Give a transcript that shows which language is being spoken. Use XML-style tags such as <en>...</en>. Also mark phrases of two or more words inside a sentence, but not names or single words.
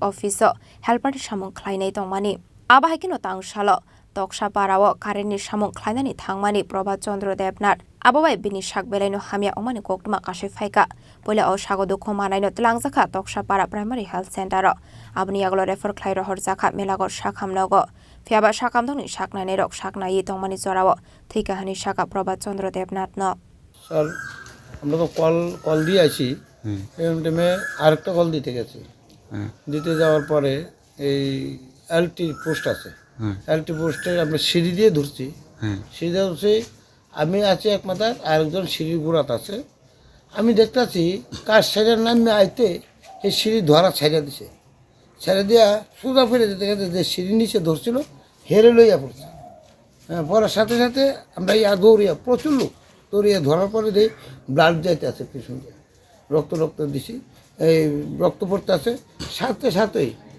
<en>Officer Helper</en> <trp>Nisamung Khlainai Tongmani Abahikino Tangshalo Tokshaparawo Current Nisamung Khlainani Thangmani Prabha Chandra Devnath Ababai bini sak belaino hamia omani koktuma kashi faika pola o sago dukho manaino tlangzakha Tokshapara Primary Health Center abni aglo refer khlairo horjakha melago sakhamnogo fiaba sakamdongni saknani rok saknai tongmani jorawo Thwikha hani saka Prabha Chandra Devnath no</trp> <bn>স্যার আমরা তো কল দিয়ে আছি এই টাইমে আরেকটা কল দিতে গেছি দিতে যাওয়ার পরে এই</bn> <en>LT post</en> <bn>আছে</bn> <en>LT post</en> <bn>আমরা সিঁড়ি দিয়ে ধরছি সিঁড়ি দিয়ে ধরছি আমি আছি এক মাথার আরেকজন সিঁড়ির গোড়াত আছে আমি দেখতেছি কার সাইডের নামে আইতে এই সিঁড়ি ধরা ছাইড়া দিছে ছেড়ে দিয়া সোজা ফিরে যেতে গেছে যে সিঁড়ি নিচে ধরছিল হেরে লইয়া পড়ছে পড়ার সাথে সাথে আমরা দৌড়িয়া প্রচুর লোক দৌড়িয়া ধরার পরে দিই ব্লাড যাইতে আছে পিছন দিয়ে রক্ত দিছি এই রক্ত পড়তে আছে সাথে সাথেই</bn>